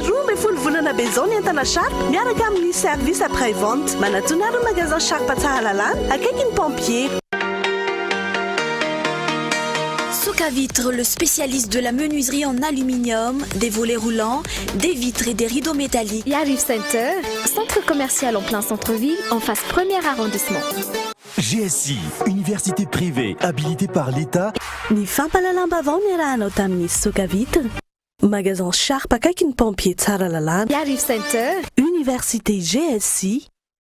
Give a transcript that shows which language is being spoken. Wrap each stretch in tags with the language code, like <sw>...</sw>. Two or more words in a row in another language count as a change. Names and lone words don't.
<mg>roa ambin'ny folo volana be zao ny entana Sharp miaraka amin'ny</mg> <fr>service après vente.</fr> <mg>Manatona ary magasin Sharp Tsaralalana akaikin'ny pompier.</mg> <fr>Socavitre, le spécialiste de la menuiserie en aluminium, des volets roulants, des vitres et des rideaux métalliques. Yariv Center, centre commercial en plein centre-ville, en face premier arrondissement. GSI, université privée habilitée par l'État.</fr> <mg>Ny fampalalam-bavao ny rahanao tamin'ny Socavitre. Magasin Sharp akaikin'ny pompier Tsaralalana.</mg> <fr>Yariv Center, université GSI.</fr>